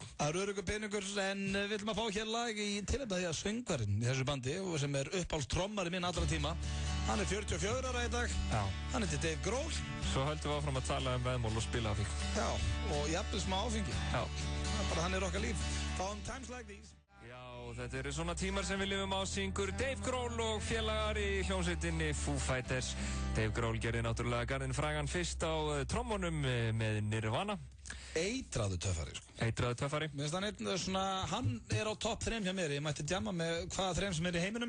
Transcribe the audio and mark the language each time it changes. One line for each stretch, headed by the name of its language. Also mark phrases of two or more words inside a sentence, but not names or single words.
Icelandic: Það eru öruggur peningur, en við ætlum að fá hér lag í tilefni af því að söngvarinn í þessu bandi, sem er uppáhaldstrommari minn allra tíma. Hann er 44 ára í dag. Já. Hann heitir Dave Grohl. Svo höldum við áfram að tala veðmál og spila af því. Já, og jafnvel smá áfengi. Já. Bara hann er okkar líf. Fáum
English: times like these.
Icelandic: Já, þetta eru svona tímar sem við lifum á, syngur Dave Grohl og félagar í hljómsveitinni Foo Fighters. Dave Grohl gerði náttúrulega garðinn frægan fyrst á trommunum með Nirvana. Eitraðu töffari, sko. Eitraðu töffari. Mér finnst hann er á topp 3 hjá mér. Ég mætti djamma með hvaða 3 sem er í heiminum.